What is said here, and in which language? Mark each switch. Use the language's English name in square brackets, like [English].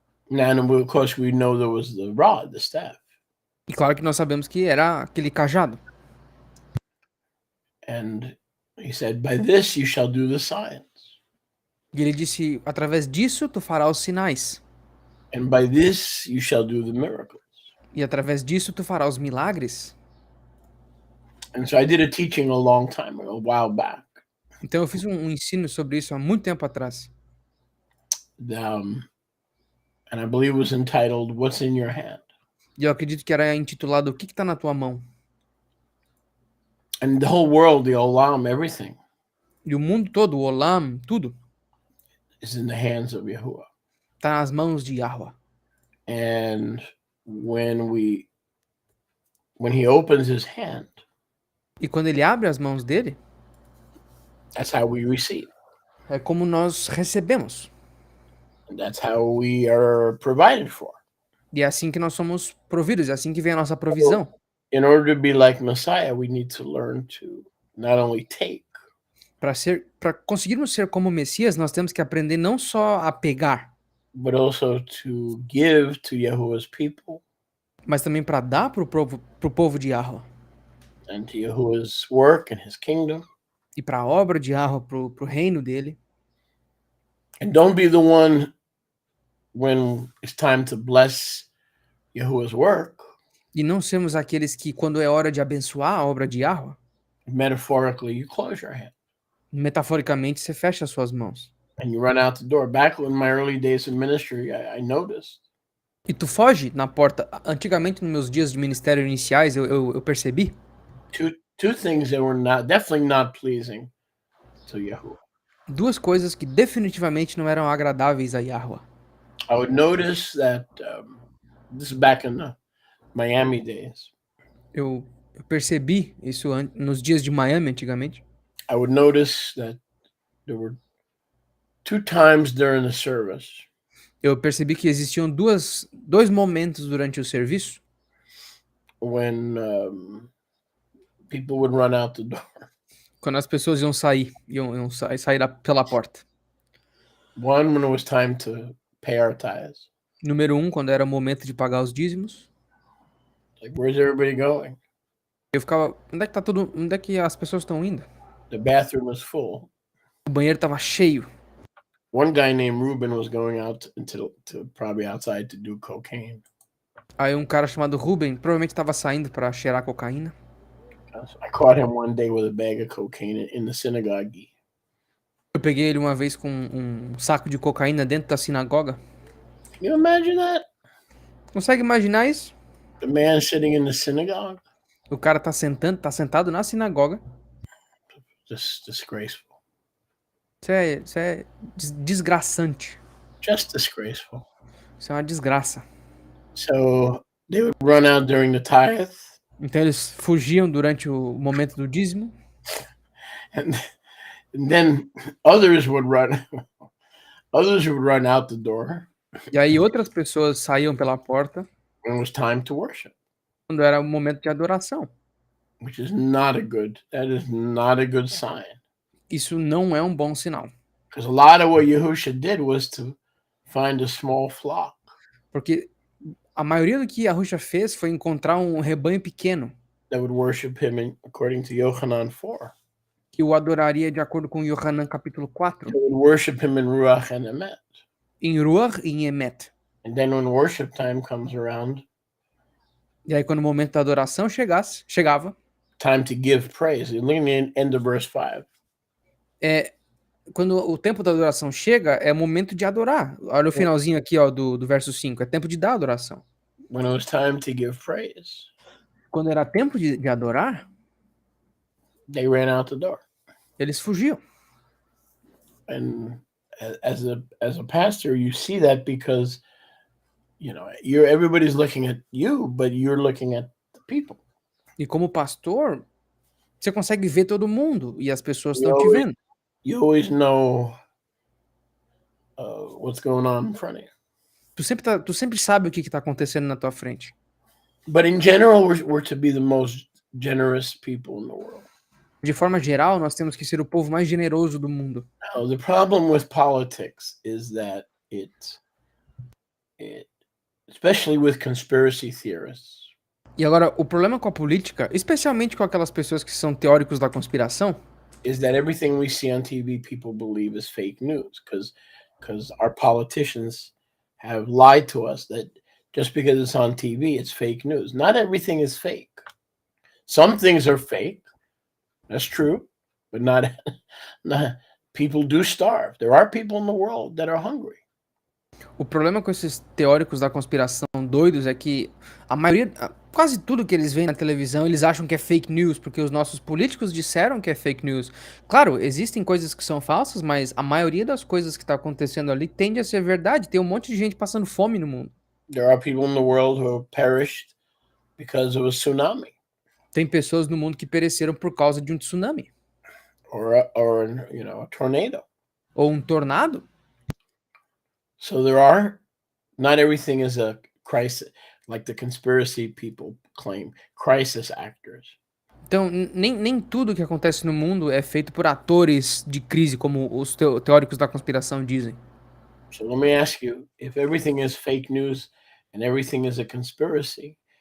[English] Now, and of course, we know there was the rod, the staff. [Portuguese] E claro que nós sabemos que era aquele cajado. [English] And he said, by this you shall do the signs. [Portuguese] E ele disse, através disso tu farás os sinais. [English] And by this you shall do the miracles. [Portuguese] E através disso tu farás os milagres. [English] And so I did a teaching a long time ago, a while back. [Portuguese] Então eu fiz um ensino sobre isso há muito tempo atrás. [English] And I believe it was entitled, What's in Your Hand? [Portuguese] E eu acredito que era intitulado O que está na tua mão? [English] And the whole world, the olam, everything [Portuguese] E o mundo todo, o Olam, tudo, [English] is in the hands of Yahuwah. [Portuguese] está nas mãos de Yahweh. [English] And when he opens his hand, [Portuguese] E quando ele abre as mãos dele, [English] that's how we receive. [Portuguese] é como nós recebemos. [English] And that's how we are provided for. [Portuguese] E é assim que nós somos providos, é assim que vem a nossa provisão. [English] In order to be like Messiah, we need to learn to not only take, [Portuguese] Para conseguirmos ser como Messias, nós temos que aprender não só a pegar, [English] but also to give to Yahuwah's people [Portuguese] mas também para dar para o povo de Yahweh. [English] and to Yahuwah's work and his kingdom. [Portuguese] E para a obra de Yahweh, para o reino dele. [English] And don't be the one when it's time to bless Yahuwah's work. [Portuguese] E não sermos aqueles que, quando é hora de abençoar a obra de Yahweh, [English] Metaphorically, you close your hand [Portuguese] metaforicamente, você fecha as suas mãos. [English] and you run out the door. Back in my early days in ministry, I noticed [Portuguese] E tu foge na porta. Antigamente, nos meus dias de ministério iniciais, eu percebi [English] two things that were definitely not pleasing to Yahuwah. [Portuguese] duas coisas que definitivamente não eram agradáveis a Yahweh. [English] I would notice that this is back in the Miami days. [Portuguese] Eu percebi isso nos dias de Miami, antigamente. [English] I would notice that there were 2 times during the service [Portuguese] Eu percebi que existiam dois momentos durante o serviço [English] when people would run out the door. [Portuguese] quando as pessoas iam sair pela porta. [English] One, when it was time to pay our tithes. [Portuguese] Número 1, quando era o momento de pagar os dízimos. [English] Like, where's everybody going? [Portuguese] Eu ficava, onde é que as pessoas estão indo? [English] The bathroom was full. [Portuguese] O banheiro tava cheio. [English] One guy named Ruben was going out to probably outside to do cocaine. [Portuguese] Aí um cara chamado Ruben provavelmente estava saindo para cheirar cocaína. [English] I caught him one day with a bag of cocaine in the synagogue. [Portuguese] Eu peguei ele uma vez com um saco de cocaína dentro da sinagoga. [English] Can you imagine that? [Portuguese] Consegue imaginar isso? [English] The man sitting in the synagogue? [Portuguese] O cara tá sentado na sinagoga. [English] Just disgraceful. [Portuguese] Isso é desgraçante. [English] Just disgraceful. [Portuguese] Isso é uma desgraça. [English] So they would run out during the tithe. [Portuguese] Então eles fugiam durante o momento do dízimo. [English] And then others would run out the door [Portuguese] E aí outras pessoas saíam pela porta [English] when it was time to worship, [Portuguese] quando era o momento de adoração. [English] that is not a good sign. [Portuguese] Isso não é um bom sinal. [English] Because a lot of what Yahusha did was to find a small flock. [Portuguese] Porque A maioria do que Yahusha fez foi encontrar um rebanho pequeno [English] that would worship him according to Yochanan 4. [Portuguese] que o adoraria de acordo com Yohanan capítulo 4, [English] They would worship him in Ruach and Emet. [Portuguese] em Ruach e em Emet. [English] And then when worship time comes around, [Portuguese] E aí quando o momento da adoração chegava, [English] time to give praise. Look at the end of verse 5. [Portuguese] quando o tempo da adoração chega, é momento de adorar. Olha o finalzinho aqui, ó, do verso 5, é tempo de dar adoração. [English] When it was time to give praise, [Portuguese] Quando era tempo de adorar, [English] they ran out the door. [Portuguese] eles fugiam. [English] And as a pastor, you see that because everybody's looking at you, but you're looking at the people. [Portuguese] E como pastor, você consegue ver todo mundo e as pessoas [English] You [Portuguese] estão te [English] always- [Portuguese] vendo. [English] You always know what's going on in front of you. [Portuguese] Tu sempre sabe o que está acontecendo na tua frente. [English] But in general, we're to be the most generous people in the world. [Portuguese] De forma geral, nós temos que ser o povo mais generoso do mundo. [English] Now, the problem with politics is that it especially with conspiracy theorists, [Portuguese] E agora, o problema com a política, especialmente com aquelas pessoas que são teóricos da conspiração, [English] is that everything we see on TV people believe is fake news because our politicians have lied to us that just because it's on TV, it's fake news. Not everything is fake. Some things are fake. That's true, but not people do starve. There are people in the world that are hungry. [Portuguese] o problema com esses teóricos da conspiração doidos é que a maioria, quase tudo que eles veem na televisão, eles acham que é fake news, porque os nossos políticos disseram que é fake news. Claro, existem coisas que são falsas, mas a maioria das coisas que está acontecendo ali tende a ser verdade. Tem um monte de gente passando fome no mundo. [English] There are people in the world who have perished because of a tsunami [Portuguese] Tem pessoas no mundo que pereceram por causa de um tsunami [English] or a tornado. [Portuguese] ou um tornado. [English] So not everything is a crisis, like the conspiracy people claim, crisis actors. [Portuguese] Então, nem tudo que acontece no mundo é feito por atores de crise, como os teóricos da conspiração dizem. [English] So let me ask you, if everything is fake news and everything is a conspiracy,